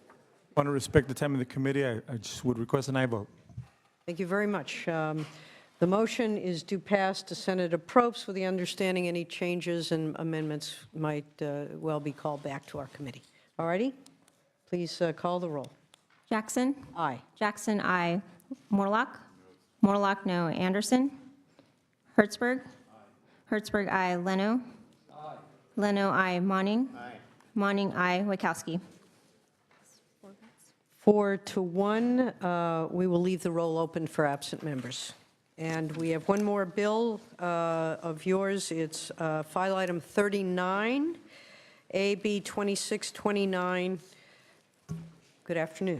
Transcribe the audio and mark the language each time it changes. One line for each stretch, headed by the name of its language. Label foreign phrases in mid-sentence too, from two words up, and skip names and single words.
English: I want to respect the time of the committee. I just would request an aye vote. Thank you very much. The motion is due pass to Senator Probst with the understanding any changes and amendments might well be called back to our committee. All righty? Please call the roll. Jackson? Aye. Jackson, aye. Morlock? Morlock, no. Anderson? Hertzberg? Hertzberg, aye. Leno? Leno, aye. Monning? Monning, aye. Wachowski? 4-1, we will leave the roll open for absent members. And we have one more bill of yours. It's file item 39, AB 2629. Good afternoon.